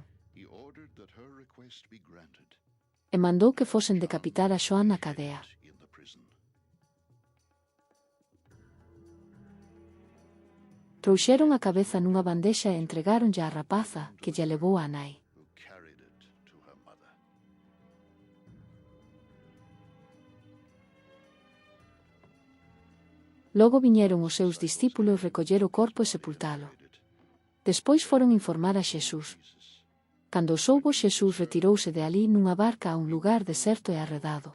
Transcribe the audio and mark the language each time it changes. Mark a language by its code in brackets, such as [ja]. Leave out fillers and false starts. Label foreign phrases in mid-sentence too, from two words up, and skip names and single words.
[en] He ordered that her request be granted. [gl] E mandou que fosen decapitar a Xoán na cadea. [en] In the prison. [gl] Trouxeron a cabeza nunha bandexa e entregáronlle á rapaza, que lla levou á nai. [en] Who carried it to her mother. [gl] Logo viñeron os seus discípulos recoller o corpo e sepultalo. Despois foron informar a Xesús. Cando o soubo, Xesús retirouse de alí nunha barca a un lugar deserto e arredado.